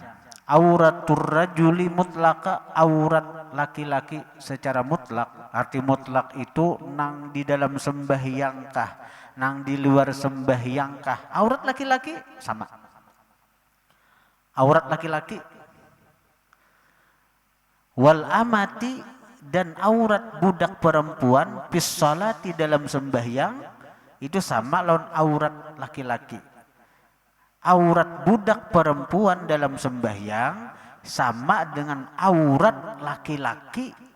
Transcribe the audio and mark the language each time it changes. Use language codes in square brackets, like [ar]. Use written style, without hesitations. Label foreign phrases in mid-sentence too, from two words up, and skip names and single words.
[ar] عورة الرجل مطلقا [id] aurat laki-laki secara mutlak. [bjn] Arti mutlak itu nang di dalam sembahyang kah, nang di luar sembahyang kah. [id] Aurat laki-laki sama. Aurat laki-laki. [ar] والأمة [id] dan aurat budak perempuan [ar] في الصلاة [id] dalam sembahyang itu sama lawan aurat laki-laki. Aurat budak perempuan dalam sembahyang sama dengan aurat laki-laki.